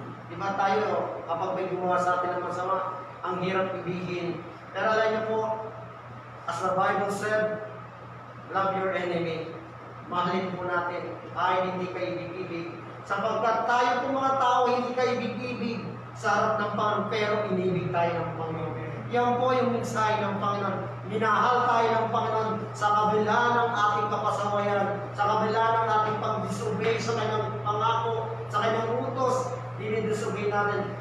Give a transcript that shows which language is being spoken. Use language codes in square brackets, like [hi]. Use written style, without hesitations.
[tl] Di ba tayo, kapag may gumawa sa atin ng masama, ang hirap ibigin. Pero alam niyo po, [en] as the Bible said, love your enemy. [tl] Mahalin po natin, ay hindi ka ibig-ibig. Sapagkat tayo po mga tao, hindi ka ibig-ibig sa harap ng Panginoon, pero inibig tayo ng Panginoon. Yan po yung mensahe ng Panginoon. Minahal tayo ng Panginoon sa kabila ng ating kapasawayan, sa kabila ng ating pag-disobey sa kanyang pangako, sa kanyang utos, dinidisobey natin.